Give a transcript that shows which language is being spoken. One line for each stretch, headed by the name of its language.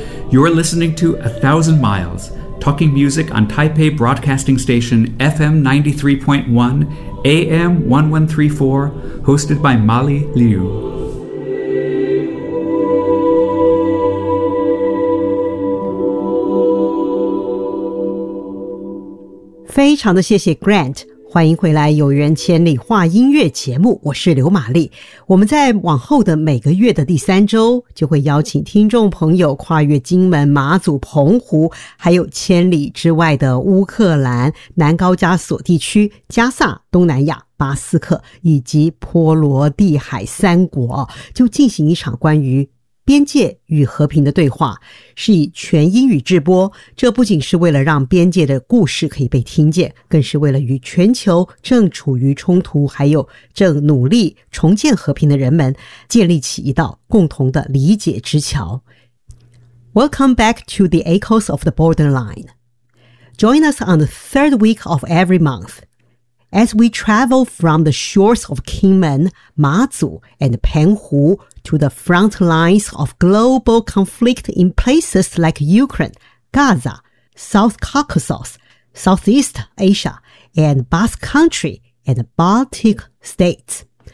English: You're listening to A Thousand Miles, talking music on Taipei Broadcasting Station FM 93.1, AM 1134, hosted by Molly Liu. Grant.
Chinese: 欢迎回来有缘千里话音乐节目，我是刘玛丽。我们在往后的每个月的第三周就会邀请听众朋友跨越金门、马祖、澎湖还有千里之外的乌克兰、南高加索地区、加萨、东南亚、巴斯克以及波罗的海三国，就进行一场关于边界与和平的对话，是以全英语直播。这不仅是为了让边界的故事可以被听见，更是为了与全球正处于冲突还有正努力重建和平的人们建立起一道共同的理解之桥。
English: Welcome back to the Echoes of the Borderline. Join us on the third week of every month as we travel from the shores of 金门、马祖 and 澎湖to the front lines of global conflict in places like Ukraine, Gaza, South Caucasus, Southeast Asia, and Basque Country and Baltic States.